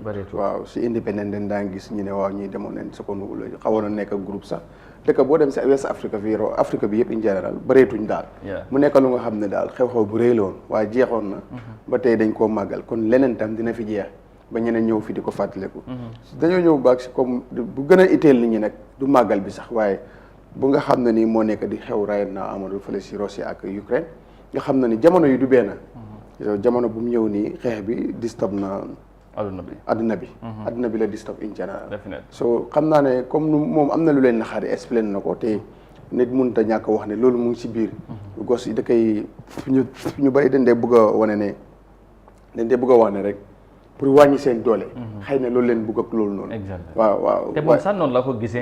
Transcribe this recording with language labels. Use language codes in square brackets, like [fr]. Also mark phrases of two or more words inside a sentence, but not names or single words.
[wo] waaw si indépendant den daa ngi gis ñu ne waaw ñuy demoon nañ [en] Second World War [wo] xawoon a nekk groupe sax dëkk boo dem si West Afrique fii Afrique bi yëpp [fr] in général [wo] bëreetuñ daal. mu nekk lu nga xam ne daal xew-xew bu rëy la woon waaye jeexoon na. ba tey dañ koo màggal kon leneen tam dina fi jeex. ba ñeneen ñëw fi di ko fàttaliku. dañoo ñëw baag si comme bu gën a itteel nit ñi nag du màggal bi sax waaye bu nga xam ne nii moo nekk di xew [en] right now [wo] amadou fële si Russie ak Ukraine nga xam ne ni jamono yi du benn. jamono bu mu ñëw nii xeex bi disturb na adduna bi la [en] disturb in general. [wo] so xam naa ne comme moom am na lu leen naxaari explain na ko te nit mënut a ñàkk wax ne loolu mu ngi si biir. gos yi da koy ñu bari dañ dee bëgg a wane ne wax ne rek pour wàññi seen doole. xëy na loolu leen bëgg ak loolu noonu. waaw te moom sax noonu la ko gisee